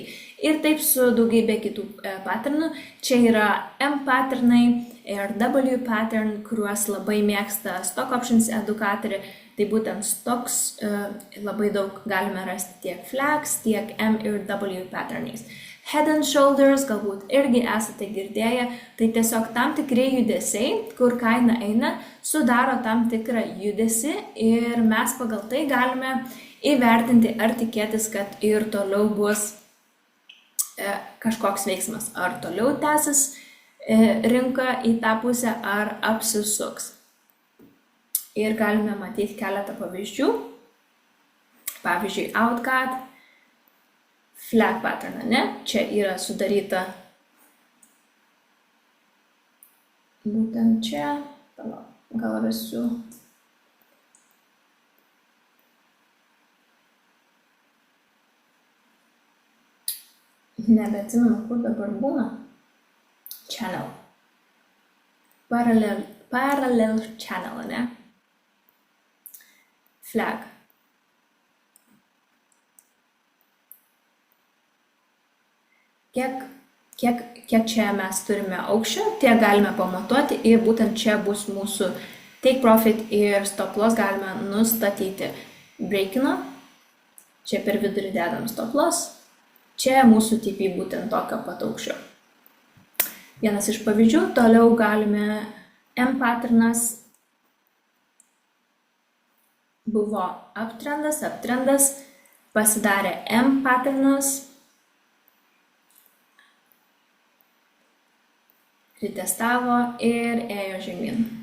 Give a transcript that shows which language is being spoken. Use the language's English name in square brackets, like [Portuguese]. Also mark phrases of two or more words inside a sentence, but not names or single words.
[Lithuanian] Ir taip su daugybė kitų patternų. Čia yra M patternai ir W pattern, kuriuos labai mėgsta [English] Stock Options [Lithuanian] edukatoriai. Tai būtent stocks labai daug galime rasti tiek flags, tiek M ir W patternais. [English] Head and shoulders, [Lithuanian] galbūt irgi esate girdėję, tai tiesiog tam tikri judesiai, kur kaina eina, sudaro tam tikrą judesį ir mes pagal tai galime įvertinti ar tikėtis, kad ir toliau bus kažkoks veiksmas, ar toliau tęsis rinka į tą pusę, ar apsisuks. Ir galime matyti keletą pavyzdžių. Pavyzdžiui, outcut, [English] flag pattern, [Lithuanian] ne? Čia yra sudaryta būtent čia, gal vėsiu. Nebeatsimenu, kur dabar būna. [English] Channel. Parallel channel, [Lithuanian] ne? Flag. Kiek čia mes turime aukščio, tiek galime pamatuoti ir būtent čia bus mūsų [English] take profit [Lithuanian] ir [English] stop loss [Lithuanian] galime nustatyti. Breakino, čia per vidurį dedam [English] stop loss, [Lithuanian] čia mūsų TP būtent tokio pat aukščio. Vienas iš pavyzdžių, toliau galime M patternas, buvo uptrendas, pasidarė M patternas, ritestavo ir ėjo žemyn.